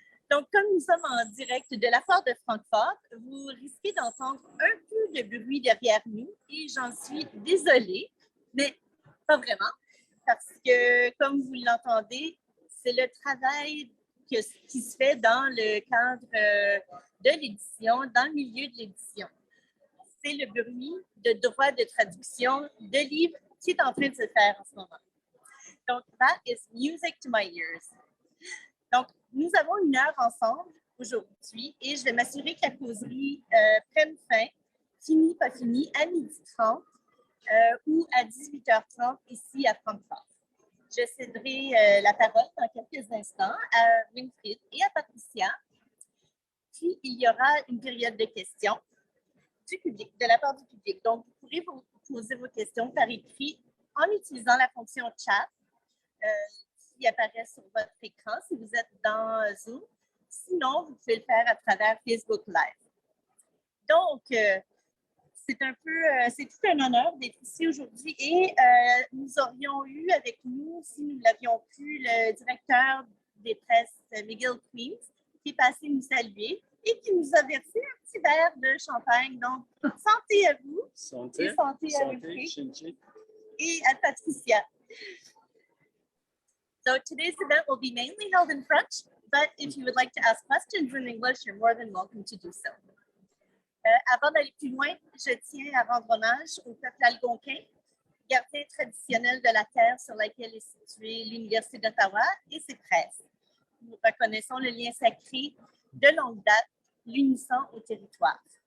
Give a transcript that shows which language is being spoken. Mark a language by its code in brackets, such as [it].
[fr] Donc, comme nous sommes en direct de la foire de Francfort, vous risquez d'entendre un peu de bruit derrière nous et j'en suis désolée, mais pas vraiment, parce que, comme vous l'entendez, c'est le travail qui se fait dans le cadre de l'édition, dans le milieu de l'édition. C'est le bruit de droit de traduction de livres qui est en train de se faire en ce moment. Donc, [en] that is music to my ears. [fr] Donc, nous avons une heure ensemble aujourd'hui et je vais m'assurer que la causerie prenne fin, fini, pas fini, à 12h30 ou à 18h30 ici à Francfort. Je céderai la parole dans quelques instants à Winfried et à Patricia. Puis, il y aura une période de questions du public, de la part du public. Donc, vous pourrez vous poser vos questions par écrit en utilisant la fonction chat qui apparaît sur votre écran si vous êtes dans Zoom. Sinon, vous pouvez le faire à travers Facebook Live. Donc, c'est tout un honneur d'être ici aujourd'hui et nous aurions eu avec nous, si nous l'avions pu, le directeur des presses, Miguel Queens, qui est passé nous saluer et qui nous a versé un petit verre de champagne. Donc, santé à vous. Santé. Et santé à Winfried et à Patricia. [en] So today's event will be mainly held in French, but if you would like to ask questions in English, you're more than welcome to do so. [fr] Avant d'aller plus loin, je tiens à rendre hommage au peuple algonquin, gardien traditionnel de la terre sur laquelle est située l'Université d'Ottawa et ses presses. Nous reconnaissons le lien sacré de longue date, l'unissant au territoire.